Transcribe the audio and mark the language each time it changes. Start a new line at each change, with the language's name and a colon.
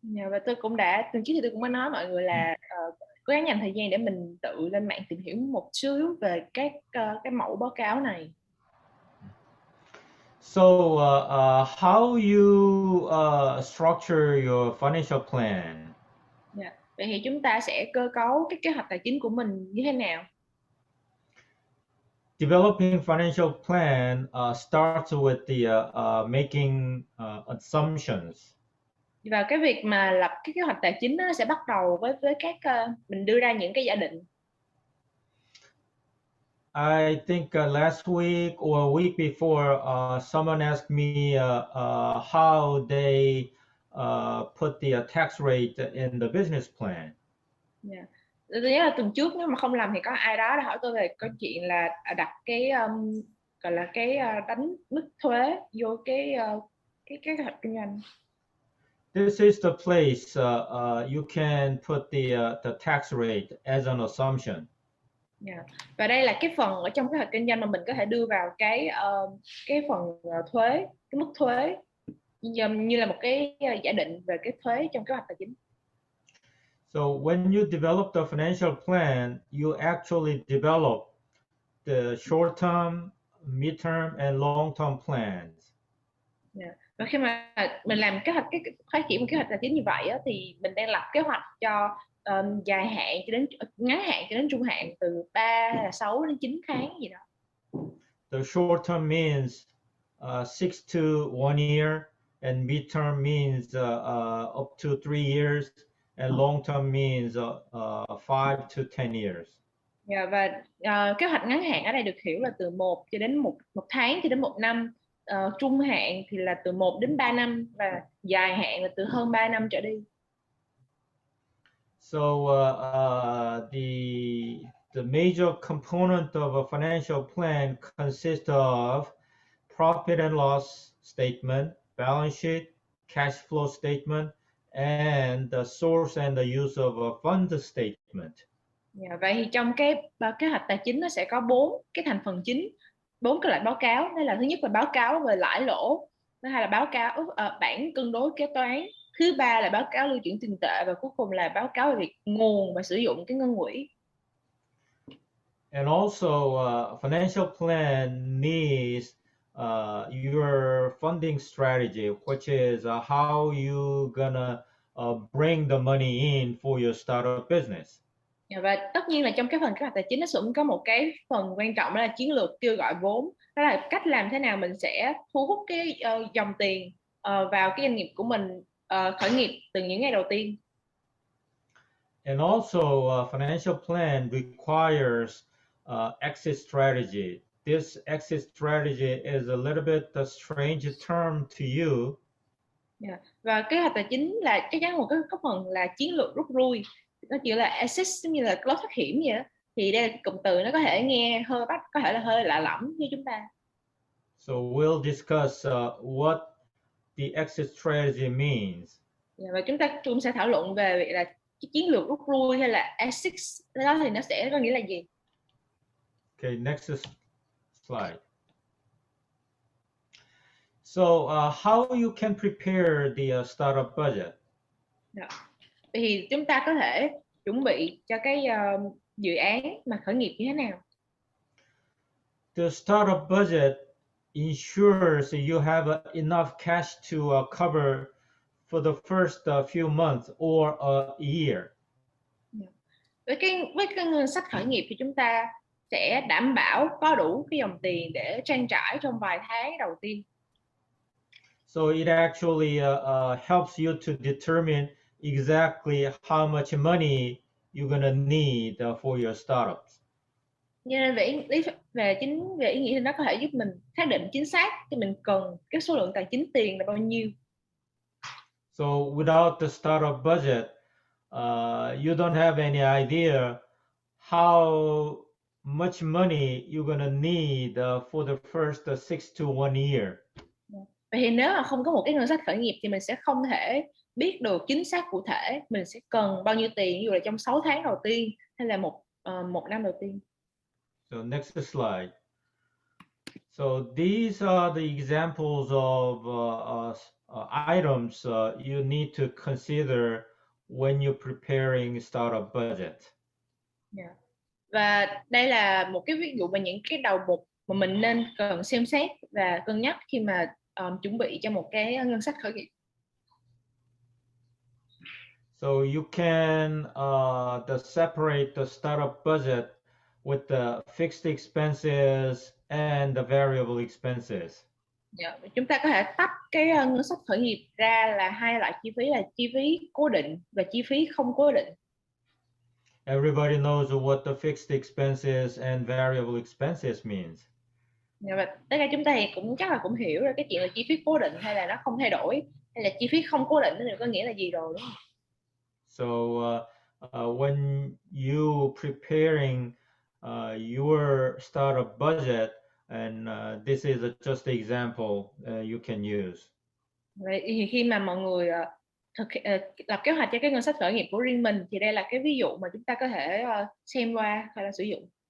Vietnamese: Và tôi cũng đã trước thì tôi cũng có nói mọi người là cố gắng dành thời gian để mình tự lên mạng tìm hiểu một xíu về các cái mẫu báo cáo này.
English: So how you structure your financial plan?
Vietnamese: Vậy thì chúng ta sẽ cơ cấu cái kế hoạch tài chính của mình như thế nào?
English: Developing financial plan starts with the making assumptions.
Vietnamese: Và cái việc mà lập cái kế hoạch tài chính nó sẽ bắt đầu với các mình đưa ra những cái giả định.
English: I think last week or a week before, someone asked me how they put the tax rate in the business plan.
Vietnamese: Tôi nhớ là tuần trước nếu mà không làm thì có ai đó đã hỏi tôi về câu chuyện là đặt cái gọi là cái đánh mức thuế vô cái kế hoạch kinh doanh.
English: This is the place you can put the tax rate as an assumption.
Vietnamese: Và đây là cái phần ở trong kế hoạch kinh doanh mà mình có thể đưa vào cái phần thuế, cái mức thuế như là một cái giả định về cái thuế trong kế hoạch tài chính.
English: So when you develop the financial plan, you actually develop the short-term, mid-term, and long-term plans.
Vietnamese: Và khi mà mình làm kế hoạch phát triển một kế hoạch tài chính như vậy á, thì mình đang lập kế hoạch cho dài hạn cho đến ngắn hạn cho đến trung hạn, từ 3, 6 đến 9 tháng gì đó.
English: The short term means 6 to 1 year, and mid term means up to 3 years, and long term means 5 to 10 years.
Vietnamese: Và kế hoạch ngắn hạn ở đây được hiểu là từ 1 cho đến một tháng cho đến 1 năm, trung hạn thì là từ 1 đến 3 năm, và dài hạn là từ hơn 3 năm trở đi.
English: So the major component of a financial plan consists of profit and loss statement, balance sheet, cash flow statement, and the source and the use of a fund statement.
Vietnamese: Vậy thì trong cái kế hoạch tài chính nó sẽ có 4 cái thành phần chính, 4 cái loại báo cáo. Đó là thứ nhất là báo cáo về lãi lỗ, thứ hai là báo cáo bảng cân đối kế toán, thứ ba là báo cáo lưu chuyển tiền tệ, và cuối cùng là báo cáo về việc nguồn và sử dụng cái ngân quỹ.
English: And also financial plan needs your funding strategy, which is how you gonna bring the money in for your startup business.
Vietnamese: Và tất nhiên là trong cái phần kế hoạch tài chính nó cũng có một cái phần quan trọng, đó là chiến lược kêu gọi vốn. Đó là cách làm thế nào mình sẽ thu hút cái dòng tiền vào cái doanh nghiệp của mình khởi nghiệp từ những ngày đầu tiên.
English: And also financial plan requires exit strategy. This exit strategy is a little bit a strange term to you.
Vietnamese: Và kế hoạch tài chính là chắc chắn một cái phần là chiến lược rút lui. Nó chỉ là exit, giống như là lối thoát hiểm vậy đó. Thì đây là cụm từ nó có thể nghe có thể là hơi lạ lẫm với chúng ta.
English: So we'll discuss what the exit strategy means.
Vietnamese: Và chúng ta cũng sẽ thảo luận về việc là chiến lược rút lui hay là exit đó thì nó sẽ có nghĩa là gì.
English: Okay, next slide. So how you can prepare the startup budget?
Vietnamese: Thì chúng ta có thể chuẩn bị cho cái dự án mà khởi nghiệp như thế nào?
English: The startup budget ensures you have enough cash to cover for the first few months or a year.
Vietnamese: với cái ngân sách khởi nghiệp thì chúng ta sẽ đảm bảo có đủ cái dòng tiền để trang trải trong vài tháng đầu tiên.
English: So it actually helps you to determine exactly how much money you're gonna need for your startups.
Vietnamese: Cho nên về ý nghĩa thì nó có thể giúp mình xác định chính xác thì mình cần cái số lượng tài chính tiền là bao nhiêu.
English: So without the startup budget, you don't have any idea how much money you're gonna need for the first 6 to 1 year.
Vietnamese: Vậy thì nếu mà không có một cái ngân sách khởi nghiệp thì mình sẽ không thể biết được chính xác cụ thể mình sẽ cần bao nhiêu tiền, ví dụ là trong 6 tháng đầu tiên hay là một năm đầu tiên.
English: So next slide. So these are the examples of items you need to consider when you're preparing startup budget. Yeah.
Vietnamese: Và đây là một cái ví dụ về những cái đầu mục mà mình nên cần xem xét và cân nhắc khi mà chuẩn bị cho một cái ngân sách khởi nghiệp.
English: So you can separate the startup budget with the fixed expenses and the variable expenses. Yeah.
Vietnamese: Chúng ta có thể tách cái ngân sách khởi nghiệp ra là hai loại chi phí là chi phí cố định và chi phí không cố định.
English: Everybody knows what the fixed expenses and variable expenses means.
Vietnamese: Và tất cả chúng ta thì chắc là cũng hiểu ra cái chuyện là chi phí cố định hay là nó không thay đổi, hay là chi phí không cố định thì có nghĩa là gì rồi, đúng không?
English: So when you preparing your startup budget, and this is just an example you can use.
Vietnamese: Vậy thì khi mà mọi người lập kế hoạch cho cái ngân sách khởi nghiệp của riêng mình thì đây là cái ví dụ mà chúng ta có thể xem qua hay là sử dụng.